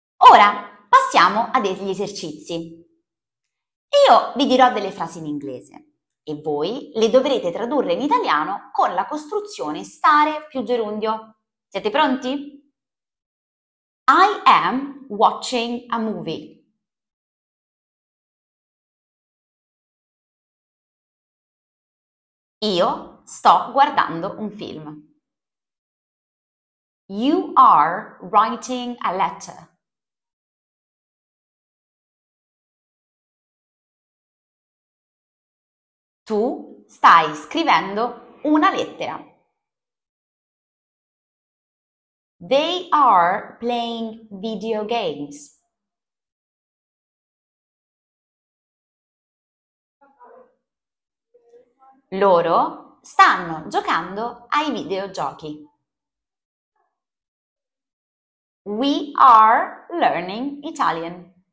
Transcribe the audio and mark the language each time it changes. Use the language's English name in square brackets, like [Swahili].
[Italian] Ora passiamo a degli esercizi. Io vi dirò delle frasi in inglese e voi le dovrete tradurre in italiano con la costruzione stare più gerundio. Siete pronti? [English] I am watching a movie. [Italian] Io sto guardando un film. [English] You are writing a letter. [Italian] Tu stai scrivendo una lettera. [English] They are playing video games. [Italian] Loro stanno giocando ai videogiochi. [English] We are learning Italian.